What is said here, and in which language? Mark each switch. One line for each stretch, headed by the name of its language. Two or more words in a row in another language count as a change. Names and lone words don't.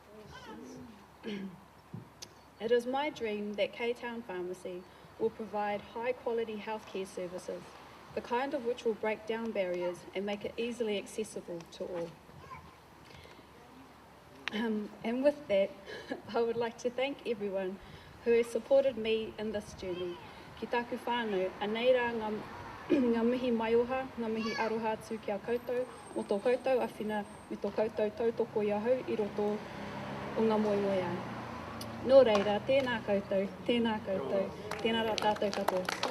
English: It is my dream that K-Town Pharmacy will provide high-quality healthcare services, the kind of which will break down barriers and make it easily accessible to all. And with that, I would like to thank everyone who has supported me in this journey.
Māori: Ki taku whānau, anei rā ngā mihi maioha, ngā mihi aroha atu ki a koutou, o tō koutou awhina, me tō koutou tautoko i ahau i roto o ngā moemoe ai. Nō reira, tēnā koutou, tēnā rā tātou katoa.